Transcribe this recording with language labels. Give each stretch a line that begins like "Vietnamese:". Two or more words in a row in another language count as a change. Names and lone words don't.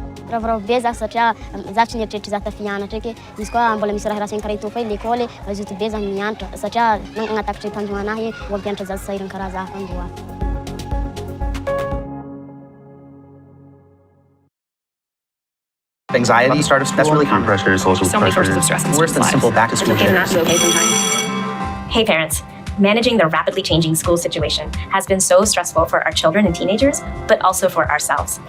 Malagasy: ravoravo be za satria za tsy nieritreritry za tafy hianatra eky izy koa mbola misy raharaha karaha itony fa l'école mazoto be za mianatra satria nagnatakatry tanjogna anahy mbola mpianatra za sahirana karaha za fandoa.
English: Anxiety at the start of school, that's really common. Pressure, social so many sources of stress. Worse than simple back to school. Hey parents, managing the rapidly changing school situation has been so stressful for our children and teenagers, but also for ourselves.